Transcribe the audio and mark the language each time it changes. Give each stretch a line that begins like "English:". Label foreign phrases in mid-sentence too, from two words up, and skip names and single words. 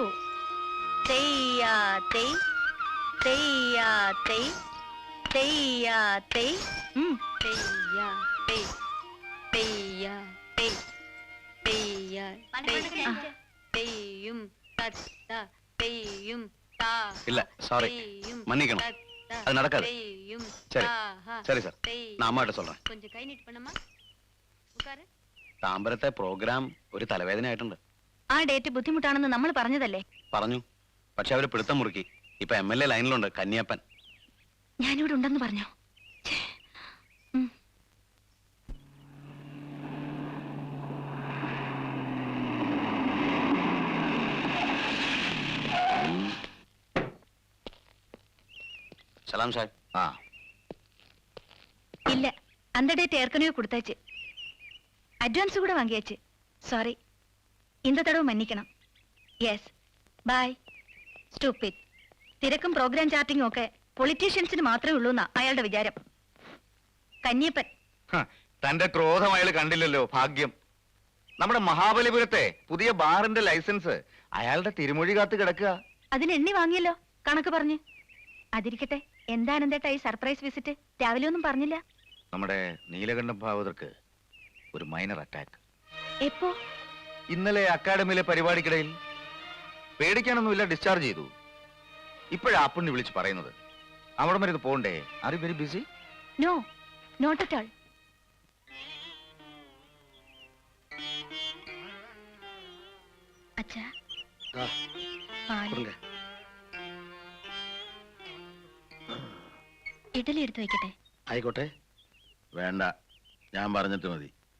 Tamil: Teya tei, teya tei, teya tei, teya tei, teya tei, teya tei, teyum tatta, teyum ta. இல்ல, சாரி, മன்னிக்கணும். அது நடக்காது. சரி, சரி சார், நான் அம்மாட்ட சொல்றேன். கொஞ்சம் கை நீட்டு பண்ணமா. உட்காரு.
Malayalam: താമ്പരത്തെ പ്രോഗ്രാം ഒരു തലവേദനയായിട്ടുണ്ട്. ആ ഡേറ്റ് ബുദ്ധിമുട്ടാണെന്ന് നമ്മൾ പറഞ്ഞതല്ലേ? പറഞ്ഞു, പക്ഷെ അവര് പിടുത്തം മുറുക്കി. ഇപ്പൊ MLA ലൈനിലുണ്ട്, കന്യാപ്പൻ. ഞാനിവിടെ ഉണ്ടെന്ന് പറഞ്ഞോ? സലാം സാർ. ആ,
Tamil: இல்ல, அந்த டேட் ஏற்கனவே கொடுத்தாச்சு. அட்வான்ஸ் கூட வாங்கியாச்சு. சாரி, இந்த தடவை மன்னிக்கணும்.
English: Yes, bye. Stupid.
Malayalam: തിരക്കും പ്രോഗ്രാം ചാർട്ടിങ്ങും ഒക്കെ പൊളിറ്റീഷ്യൻസിന് മാത്രമേ ഉള്ളൂ എന്നാ അയാളുടെ വിചാരം. കന്യപ്പൻ. തന്റെ ക്രോധം അയാൾ കണ്ടില്ലല്ലോ, ഭാഗ്യം. നമ്മുടെ മഹാബലിപുരത്തെ പുതിയ ബാറിന്റെ ലൈസൻസ് അയാളുടെ തിരുമൊഴി കാത്ത് കിടക്കുക. അതിന് എണ്ണി വാങ്ങിയല്ലോ, കണക്ക് പറഞ്ഞ്. അതിരിക്കട്ടെ, എന്താണ് എന്തേട്ടാ ഈ സർപ്രൈസ് വിസിറ്റ്? രാവിലെ ഒന്നും പറഞ്ഞില്ല. നമ്മുടെ നീലകണ്ഠം ഭാഗവതർക്ക് ഒരു മൈനർ അറ്റാക്ക്. എപ്പോ? ഇന്നലെ അക്കാഡമിയിലെ പരിപാടിക്കിടയിൽ. പേടിക്കാനൊന്നുമില്ല, ഡിസ്ചാർജ് ചെയ്തു. ഇപ്പോഴാ അപ്പുണ്ണി വിളിച്ച് പറയുന്നത്. അവിടെ വരെ ഇത് പോണ്ടേ?
English: Are you very busy? No, not at all.
Malayalam: അച്ഛാ, പാല്. ഇഡലി എടുത്തു വെക്കട്ടെ? ആയിക്കോട്ടെ, വേണ്ട, ഞാൻ പറഞ്ഞിട്ട് മതി.